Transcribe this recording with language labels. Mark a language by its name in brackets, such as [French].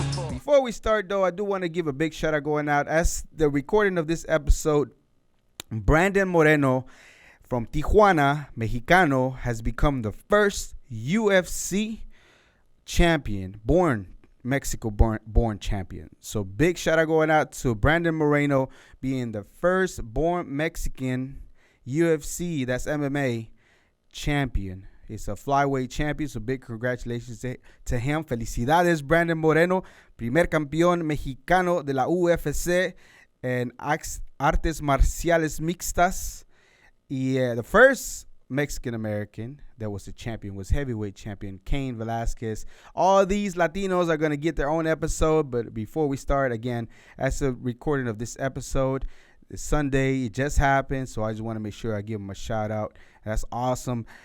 [English] Before we start, though, I do want to give a big shout out going out. As the recording of this episode, Brandon Moreno from Tijuana, Mexicano, has become the first UFC champion, Mexico-born champion. So big shout out going out to Brandon Moreno being the first born Mexican UFC, that's MMA, champion. He's a flyweight champion, so big congratulations to him. [Spanish] Felicidades, Brandon Moreno, primer campeón mexicano de la UFC en artes marciales mixtas. [English] Y the first Mexican-American that was a champion was heavyweight champion Cain Velasquez. All these Latinos are going to get their own episode, but before we start, again, as a recording of this episode, it's Sunday, it just happened, so I just want to make sure I give them a shout out. That's awesome.